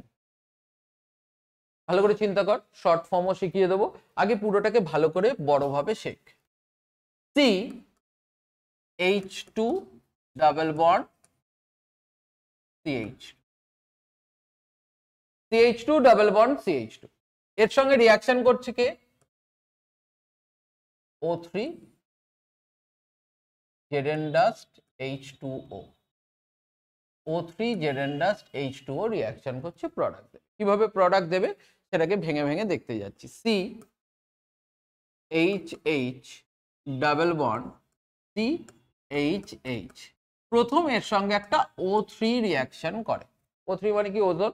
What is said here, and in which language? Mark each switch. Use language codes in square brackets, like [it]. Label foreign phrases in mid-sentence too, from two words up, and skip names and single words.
[bn] ভালো করে চিন্তা কর, [en] short form [bn] শিখিয়ে দেবো, আগে পুরোটাকে ভালো করে বড়ভাবে শেখ। CH2 [en] double bond [bn] CH, CH2 [en] double bond [bn] CH2, এর সঙ্গে রিয়াকশন করছে কে, O3 Zn dust H2O, O3 Zn dust H2O রিয়াকশন করছে, প্রোডাক্ট দেবে। কিভাবে প্রোডাক্ট দেবে সেটাকে ভেঙে ভেঙে দেখতে যাচ্ছি। CHH [en] double bond [bn] CHH, প্রথম এর সঙ্গে একটা O3 রিয়াকশন করে, O3 মানে কি ওজোন।